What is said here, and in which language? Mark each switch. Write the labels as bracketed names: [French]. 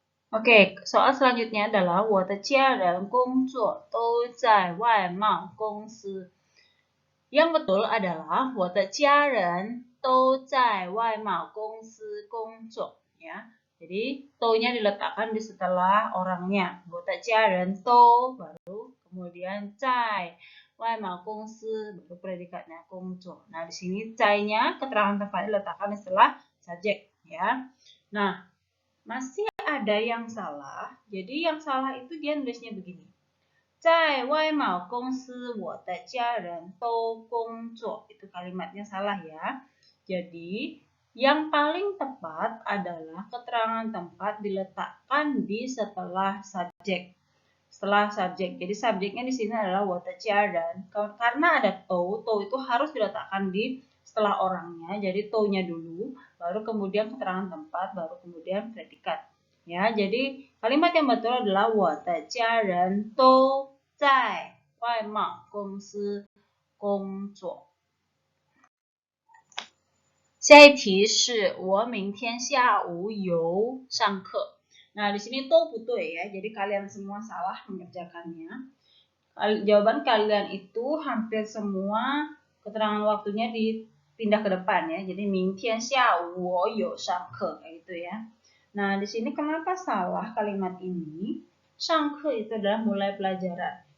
[Indonesian] Oke, soal selanjutnya adalah [Chinese] 我的家人工作都在外贸公司. [Indonesian] Yang betul adalah [Chinese] 我的家人都在外贸公司工作 ya. [Indonesian] Jadi to-nya diletakkan di setelah orangnya. [Chinese] 我的家人都 [Indonesian] baru kemudian [Chinese] 在外贸公司 [Indonesian] baru predikatnya [Chinese] 工作. [Indonesian] Nah, di sini 在-nya keterangan tempatnya diletakkan di setelah subjek ya. Nah, masih ada yang salah. Jadi yang salah itu dia nulisnya begini. [Chinese] 在外贸公司我的家人都工作. [Indonesian] Itu kalimatnya salah ya. Jadi yang paling tepat adalah keterangan tempat diletakkan di setelah subjek. Setelah subjek. Jadi subjeknya di sini adalah [Chinese] 我的家人. [Indonesian] Karena ada to itu harus diletakkan di setelah orangnya. Jadi to-nya dulu, baru kemudian keterangan tempat, baru kemudian predikat. Ya, jadi kalimat yang betul adalah [Chinese] 我的家人都在外贸公司工作. 下一题是我明天下午有上课. [Indonesian] Nah, di sini to putui ya. Jadi kalian semua salah mengerjakannya. Jawaban kalian itu hampir semua keterangan waktunya dipindah ke depan ya. [Chinese] Jadi 明天下午我有上课 [Indonesian] kayak gitu ya. Nah, di sini kenapa salah kalimat ini? [Chinese] 上课 [Indonesian] itu adalah mulai pelajaran.